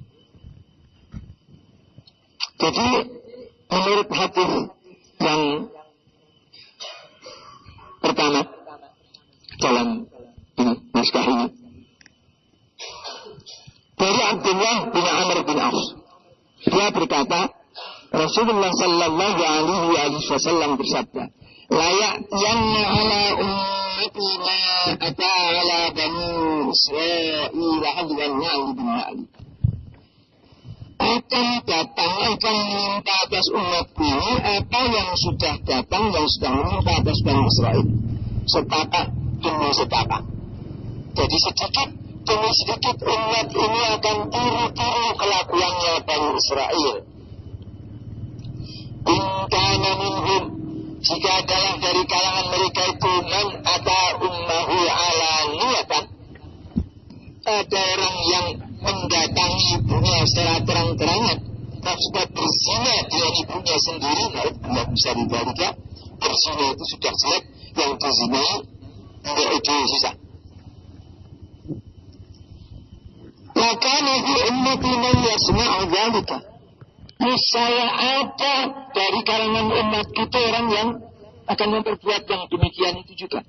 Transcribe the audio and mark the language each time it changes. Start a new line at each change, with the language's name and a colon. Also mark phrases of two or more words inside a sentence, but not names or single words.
Indonesian: Jadi menurut hadis yang pertama dalam ini, naskah ini, dari Abdullah bin Amr bin Auf, dia berkata, Rasulullah
Arabic: صلى الله عليه وسلم
Indonesian: bersabda,
Arabic: لا يأتين على أمتي ما أتى على بني إسرائيل حذو النعل بالنعل.
Indonesian: Akan menimpa atas umatku ini apa yang sudah datang, yang sudah menimpa atas Bani Israel, setapak demi setapak. Jadi sedikit demi sedikit umat ini akan tiru-tiru kelakuannya Bani Israel.
Arabic: إن كان منهم,
Indonesian: jika adalah dari kalangan mereka itu
Arabic: من أتى أمه علانية,
Indonesian: ada orang yang mendatangi ibunya secara terang-terangan, maksudnya berzina dengan ibunya sendiri. Nah, bisa dibalikan, berzina itu sudah jelek, yang dizinai tidak itu susah. Maka
Arabic: نبي أمتي من يسمع ذلك,
Indonesian: niscaya ada dari kalangan umat kita orang yang akan memperbuat yang demikian itu juga.